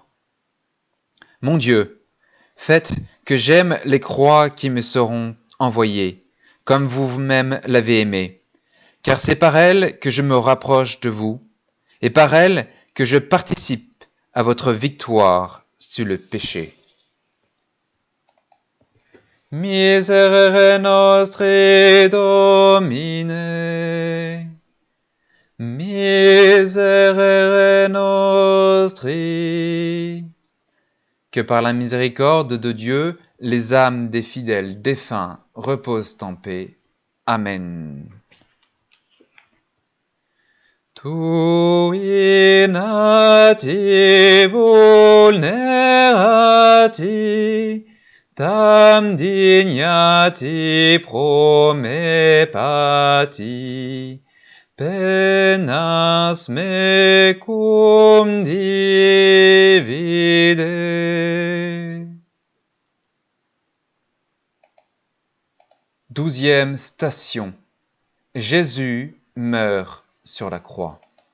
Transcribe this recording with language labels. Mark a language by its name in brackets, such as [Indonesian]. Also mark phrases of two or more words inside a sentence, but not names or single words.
[French] Mon Dieu, faites que j'aime les croix qui me seront envoyées, comme vous-même l'avez aimé, car c'est par elles que je me rapproche de vous, et par elles que je participe à votre victoire sur le péché. [Latin] Miserere nostri Domine, miserere nostri. [French] Que par la miséricorde de Dieu, les âmes des fidèles défunts reposent en paix. Amen. [Latin] Tui nati vulnerati, tam dignati promepati, penas mecum divide. [French] 12e station. Jésus meurt sur la croix.